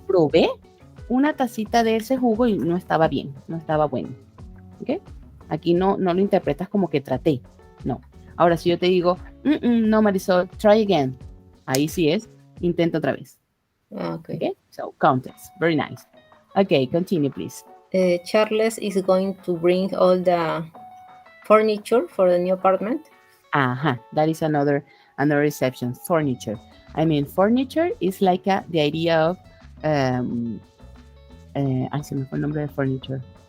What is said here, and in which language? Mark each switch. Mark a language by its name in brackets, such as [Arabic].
[Spanish] Probé una tacita de ese jugo y no estaba bien, no estaba bueno. ¿Ok? Aquí no lo interpretas como que traté. No. Ahora, si yo te digo, no, Marisol, [English] try again. [Spanish] Ahí sí es, intenta otra vez. Okay. [English] Okay? So, context. Very nice. Okay, continue, please. Charles is going to bring all the furniture for the new apartment. That is another reception. Furniture. I mean, furniture is like the idea of [Spanish] ay, se me fue el nombre de [English] furniture.